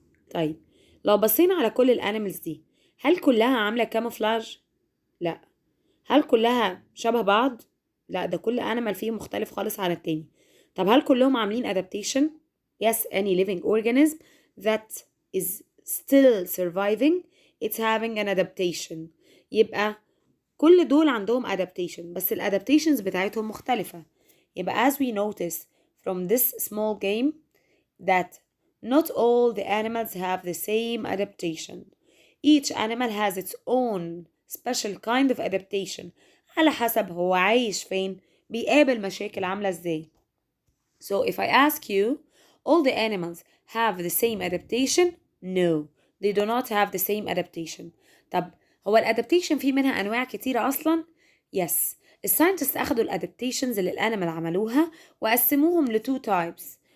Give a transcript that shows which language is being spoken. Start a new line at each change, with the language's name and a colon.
Arabic: طيب لو بصينا على كل الانيمالز دي هل كلها عاملة كاموفلاج؟ لا. هل كلها شبه بعض؟ لا، ده كل انيمال فيه مختلف خالص عن التاني. طب هل كلهم عاملين
English: adaptation؟ Yes, any living organism that is still surviving it's having an adaptation.
Arabic: يبقى كل دول عندهم adaptation، بس الادابتيشنز بتاعتهم مختلفة. يبقى
English: as we notice from this small game that not all the animals have the same adaptation. Each animal has its own special kind of adaptation.
Arabic: على حسب هو عايش فين، بيقابل مشاكل عاملة ازاي.
English: So if I ask you, all the animals have the same adaptation? No, they do not have the same adaptation.
Arabic: طب هو الادابتيشن فيه منها انواع كتيرة اصلا؟ Yes. الساينتست اخدوا الادابتيشنز اللي الانيمال عملوها وقسموهم ل 2 types.